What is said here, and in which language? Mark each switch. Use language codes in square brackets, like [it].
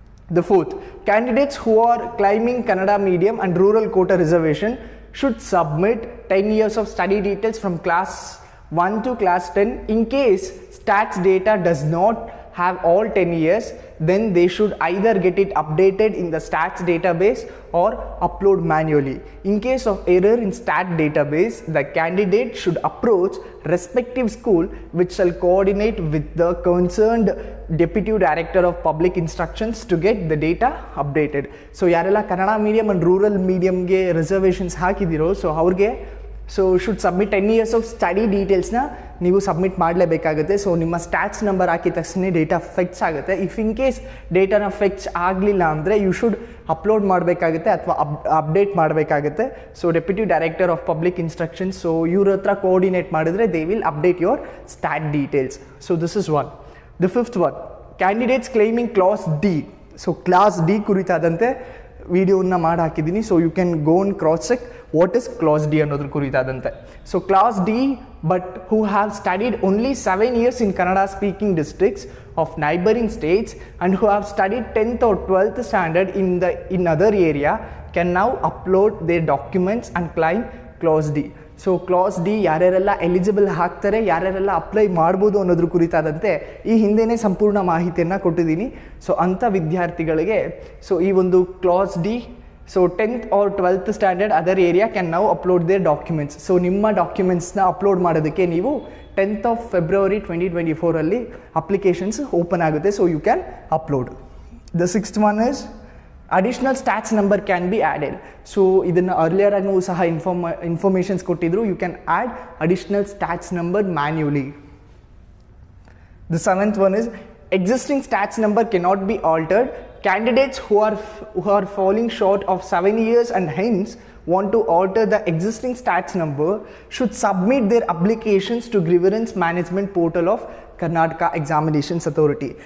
[en] The fourth, candidates who are claiming Kannada medium and rural quota reservation should submit 10 years of study details from class 1 to class 10. In case stats data does not have all 10 years, then they should either get it updated in the stats database or upload manually. In case of error in stat database, the candidate should approach respective school which shall coordinate with the concerned Deputy Director of Public Instructions to get the data updated. [kn] So ಯಾರೆಲ್ಲ Kannada medium and rural ಮೀಡಿಯಮ್ಗೆ reservations ಹಾಕಿದಿರೋ so ಅವ್ರಿಗೆ so [en] should submit [kn] 10 years of study ಡೀಟೇಲ್ಸ್ನ ನೀವು submit ಮಾಡಲೇಬೇಕಾಗುತ್ತೆ. So ನಿಮ್ಮ stats number ಹಾಕಿದ ತಕ್ಷಣ data ಫೆಕ್ಚ್ ಆಗುತ್ತೆ. [en] if in case [kn] ಡೇಟಾನ ಫೆಕ್ಚ್ ಆಗಲಿಲ್ಲ ಅಂದರೆ [en] you should [kn] ಅಪ್ಲೋಡ್ ಮಾಡಬೇಕಾಗುತ್ತೆ ಅಥವಾ ಅಪ್ಡೇಟ್ ಮಾಡಬೇಕಾಗುತ್ತೆ. So deputy director of public instructions, so ಇವ್ರ ಹತ್ರ ಕೋಆರ್ಡಿನೇಟ್ ಮಾಡಿದ್ರೆ [en] They will update your stat details. So this is one. The fifth one, candidates claiming clause D. [kn] So class D ಕುರಿತಾದಂತೆ ವಿಡಿಯೋನ ಮಾಡಿ ಹಾಕಿದ್ದೀನಿ. [en] so you can go and cross check what is clause D [kn] ಅನ್ನೋದ್ರ ಕುರಿತಾದಂತೆ. [en] So clause D but who have studied only 7 years in Kannada speaking districts of neighboring states and who have studied 10th or 12th standard in other area can now upload their documents and claim clause D. [kn] So class D ಯಾರ್ಯಾರೆಲ್ಲ eligible ಆಗ್ತಾರೆ, ಯಾರ್ಯಾರೆಲ್ಲ apply ಮಾಡ್ಬೋದು ಅನ್ನೋದ್ರ ಕುರಿತಾದಂತೆ ಈ ಹಿಂದೆಯೇ ಸಂಪೂರ್ಣ ಮಾಹಿತಿಯನ್ನು ಕೊಟ್ಟಿದ್ದೀನಿ. [en] so [kn] ಅಂಥ ವಿದ್ಯಾರ್ಥಿಗಳಿಗೆ ಸೊ ಈ ಒಂದು [en] Clause D so 10th or 12th standard other area can now upload their documents. [kn] So ನಿಮ್ಮ ಡಾಕ್ಯುಮೆಂಟ್ಸ್ನ ಅಪ್ಲೋಡ್ ಮಾಡೋದಕ್ಕೆ ನೀವು 10th of February 2024 applications open ಆಗುತ್ತೆ. [en] So you can upload. The sixth one is additional stats number can be added. [kn] So ಇದನ್ನು earlier ಆಗೂ ಸಹ informations ಕೊಟ್ಟಿದ್ರು. [en] You can add additional stats number manually. The seventh one is existing stats number cannot be altered candidates who are falling short of 7 years and hence want to alter the existing stats number should submit their applications to grievance management portal of Karnataka Examinations Authority.